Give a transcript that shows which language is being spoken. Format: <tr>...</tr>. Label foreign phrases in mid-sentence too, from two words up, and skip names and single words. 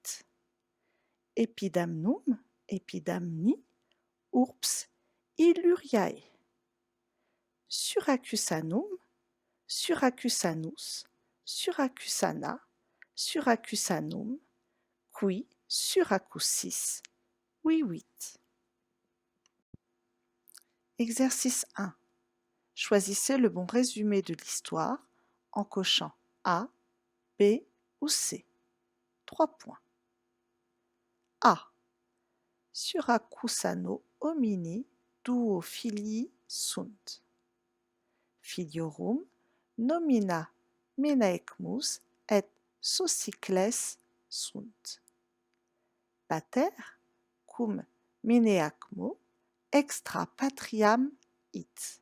<la>Epidamnum, Epidamni, urbs Illuriae. Suracusanum, Suracusanus, Suracusana, Suracusanum, qui Suracusis vivit.</la> <fr>Exercice 1. Choisissez le bon résumé de l'histoire en cochant A, B ou C. 3 points. A.</fr> <la>Suracusano homini duo filii sunt. Filiorum nomina Menaecmus et Socicles sunt. Pater cum Menaecmo extra patriam it.</la>